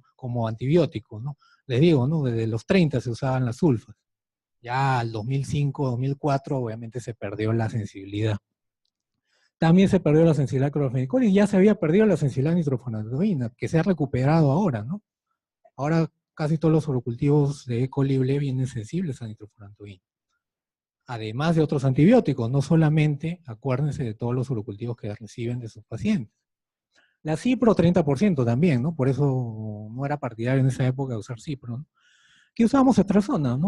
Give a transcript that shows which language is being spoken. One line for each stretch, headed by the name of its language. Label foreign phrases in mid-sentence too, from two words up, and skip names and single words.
Spanish: Como antibiótico, ¿no? Les digo, ¿no? Desde los 30 se usaban las sulfas. Ya al 2005, 2004, obviamente se perdió la sensibilidad. También se perdió la sensibilidad a clorfenicol y ya se había perdido la sensibilidad a nitrofurantoína, que se ha recuperado ahora, ¿no? Ahora casi todos los urocultivos de E. coli vienen sensibles a nitrofurantoína. Además de otros antibióticos, no solamente, acuérdense de todos los urocultivos que reciben de sus pacientes. La cipro 30% también, ¿no? Por eso no era partidario en esa época de usar cipro, ¿no? Que usábamos ceftriaxona, ¿no?